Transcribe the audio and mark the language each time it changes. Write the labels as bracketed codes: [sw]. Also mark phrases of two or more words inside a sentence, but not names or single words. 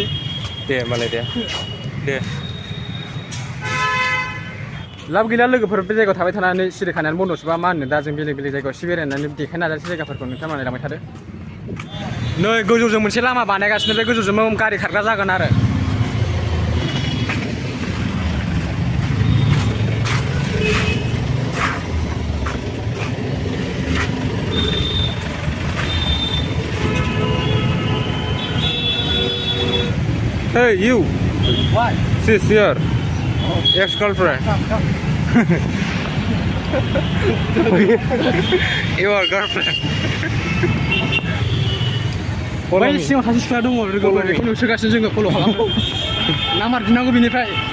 [brx] दे होमबालाय दे लाब गैला लोगोफोर बे जायगायाव थाबाय थानानै सिरियाखानायानो बन्द'सोबा मा होनो दा जों बेलेग जायगायाव एसे बेरायनानै देखायनो नाजासै जायगाफोरखौ नोंथांमोना लांबाय थादो नै गोजौजों मोनसे लामा बानायगासिनो बे गोजौजों गारि खारग्रा जागोन आरो [en] Hey you Why? She's your ex-girlfriend Your girlfriend [brx] बै सिङाव सासे सिख्ला दङ लोगोफोर बेखौ नुसोगासिनो जोङो फल' खालामो नाम्बार बिनांगौ बिनिफ्राय